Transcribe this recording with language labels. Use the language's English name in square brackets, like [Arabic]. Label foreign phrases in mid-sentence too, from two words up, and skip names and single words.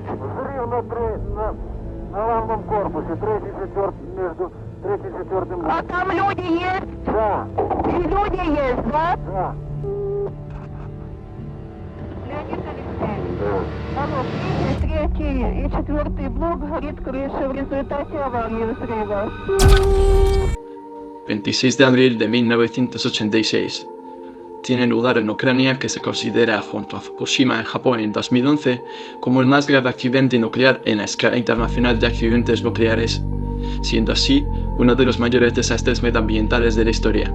[Russian] Взрыв на главном корпусе, между третьим и четвертым. А там люди есть? Да, И люди есть, да? да. Леонид Алексеевич. Да. Алло, третий и четвертый блок горит крыша в результате аварии взрыва. [Spanish] 26 de abril de 1986. Tiene lugar en Ucrania, que se considera, junto a Fukushima en Japón en 2011, como el más grave accidente nuclear en la escala internacional de accidentes nucleares, siendo así uno de los mayores desastres medioambientales de la historia.